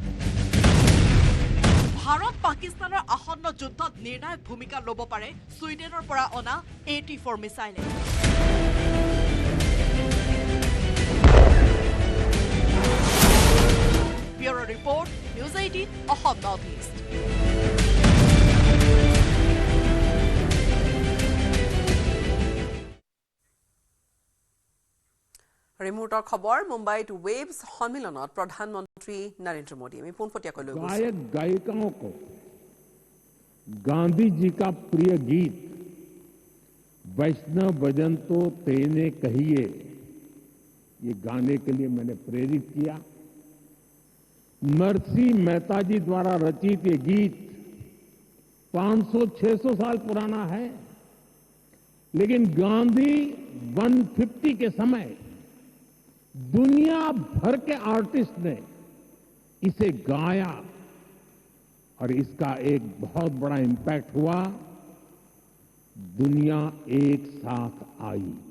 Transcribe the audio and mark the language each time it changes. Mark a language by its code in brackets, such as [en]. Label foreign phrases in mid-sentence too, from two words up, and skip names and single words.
[as] ভাৰত পাকিস্তানৰ আসন্ন যুদ্ধত নিৰ্ণায়ক ভূমিকা ল'ব পাৰে ছুইডেনৰ পৰা অনা 84 মিছাইলে [en] bureau report [as] নিউজ 18 অসম নৰ্থ ইষ্ট ৰিমোটৰ খবৰ মুম্বাইত ৱেভছ সন্মিলনত প্ৰধানমন্ত্ৰী নৰেন্দ্ৰ মোদী আমি পোনপটীয়াকৈ লৈ গৈছো [hi] गायक गायिकाओं को गांधी जी का प्रिय गीत वैष्णव भजन तो तेने कहिए ये गाने के लिए मैंने प्रेरित किया नरसिंह मेहता जी द्वारा रचित ये गीत 500-600 साल पुराना है लेकिन गांधी 150 के समय दुनिया भर के आर्टिस्ट ने इसे गाया और इसका एक बहुत बड़ा इम्पैक्ट हुआ दुनिया एक साथ आई